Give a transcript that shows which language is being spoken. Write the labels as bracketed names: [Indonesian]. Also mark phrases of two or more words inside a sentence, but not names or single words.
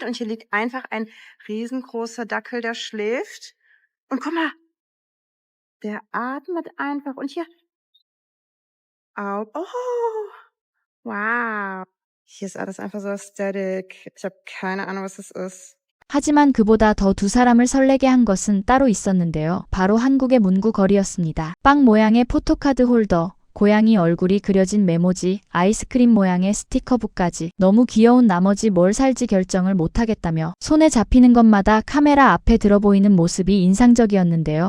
[German] Und hier liegt einfach ein riesengroßer Dackel, der schläft. Und guck mal, der atmet einfach. Und hier. Oh, wow. Hier ist alles einfach so aesthetic. Ich habe keine Ahnung, was das ist. [Korean] 하지만 그보다 더 두 사람을 설레게 한 것은 따로 있었는데요. 바로 한국의 문구 거리였습니다. 빵 모양의 포토카드 홀더, 고양이 얼굴이 그려진 메모지, 아이스크림 모양의 스티커북까지 너무 귀여운 나머지 뭘 살지 결정을 못하겠다며 손에 잡히는 것마다 카메라 앞에 들어 보이는 모습이 인상적이었는데요.